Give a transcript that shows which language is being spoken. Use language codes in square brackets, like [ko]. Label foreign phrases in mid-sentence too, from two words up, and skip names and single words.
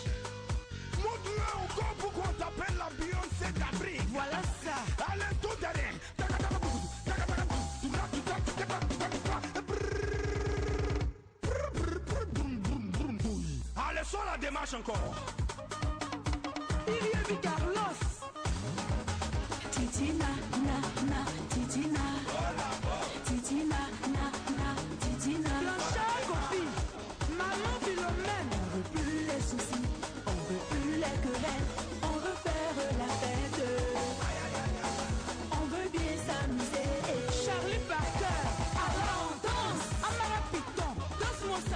[fr] Montre-moi encore pourquoi on t'appelle la Beyoncé d'Afrique. Voilà ça. Allez, tout derrière. Allez, sur la démarche encore. Il y a Carlos. [ee] Titina, na, titina. Titina, na, titina. [fr] Blanchard, copie. Maman Philomène. On veut plus les soucis. On veut plus les querelles, on veut faire la fête. On veut bien s'amuser. Charlie Parker, alors on danse. Amara Piton, danse-moi ça.